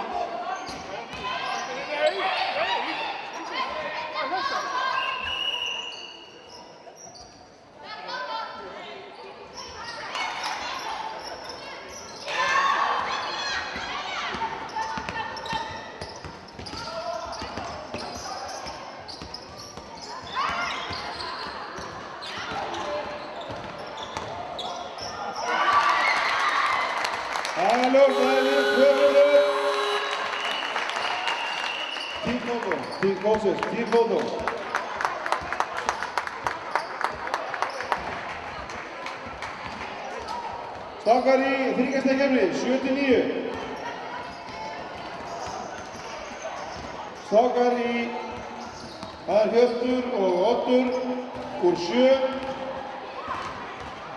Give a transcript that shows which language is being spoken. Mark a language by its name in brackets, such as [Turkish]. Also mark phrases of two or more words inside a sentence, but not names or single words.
[Icelandic] Það er ljóst, það er ljóst, höfður. [English] Team photo, team coaches, team photo. [Icelandic] Strákar í þriggjastakeppni, 7-9. Strákar í, það er Hjörtur og Oddur úr 7.